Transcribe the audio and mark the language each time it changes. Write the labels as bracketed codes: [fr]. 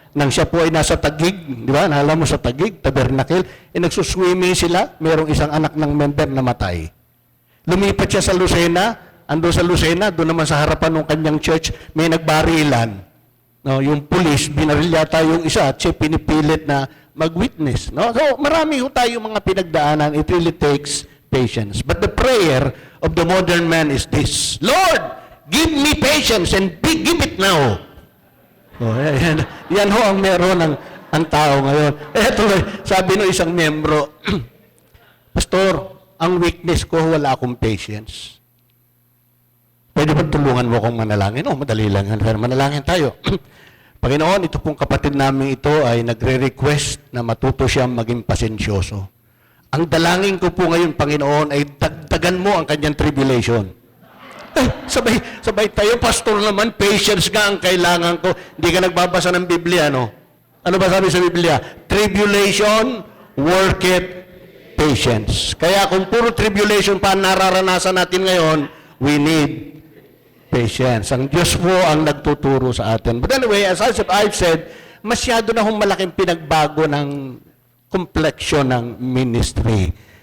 [tl] Nang siya po ay nasa Taguig, di ba? Naalala mo sa Taguig, Tabernacle, nagsuswimming sila, mayroong isang anak ng member na matay. Lumipat siya sa Lucena, ando sa Lucena, doon naman sa harapan ng kanyang church, may nagbarilan. No, yung pulis, binaril yata yung isa, at siya pinipilit na mag-witness. No? So, marami ho tayo mga pinagdaanan. [en] It really takes patience. But the prayer of the modern man is this: Lord, give me patience and give it now. [tl] So, yan ho ang meron ang tao ngayon. Tuloy, sabi ng isang membro, Pastor, ang weakness ko, wala akong patience. Pwede ba tulungan mo akong manalangin? Madali lang yan. Pero manalangin tayo. Panginoon, ito pong kapatid namin ito ay nagre-request na matuto siyang maging pasensyoso. Ang dalangin ko po ngayon, Panginoon, ay dagdagan mo ang kanyang tribulation. Sabay tayo, pastor naman, patience nga ang kailangan ko. Hindi ka nagbabasa ng Biblia, no? Ano ba sabi sa Biblia? [en] Tribulation, worketh patience. [tl] Kaya kung puro tribulation pa nararanasan natin ngayon, [en] we need patience. [tl] Ang Diyos po ang nagtuturo sa atin. [en] But anyway, as I've said, [tl] masyado na hong malaking pinagbago ng complexion ng ministry.